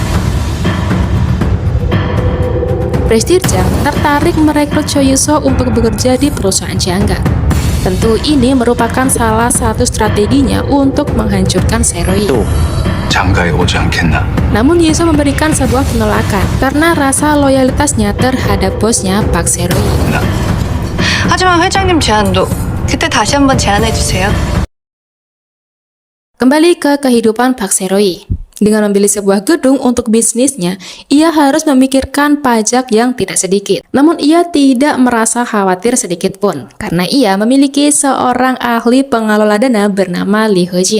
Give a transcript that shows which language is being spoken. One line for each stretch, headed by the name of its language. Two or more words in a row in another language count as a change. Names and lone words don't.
Indonesian: Prestirjang tertarik merekrut Cho Yiso untuk bekerja di perusahaan Jangga. Tentu ini merupakan salah satu strateginya untuk menghancurkan Seroyi.
Korean: 또 장가에 오지 않겠나?
Indonesian: Namun Yiso memberikan sebuah penolakan karena rasa loyalitasnya terhadap bosnya Pak Seroyi.
Korean: 하지만 회장님 제안도 그때 다시 한번 제안해 주세요.
Indonesian: Kembali ke kehidupan Pak Seroyi. Dengan membeli sebuah gedung untuk bisnisnya, ia harus memikirkan pajak yang tidak sedikit. Namun ia tidak merasa khawatir sedikit pun, karena ia memiliki seorang ahli pengelola dana bernama Lee Ho-jin.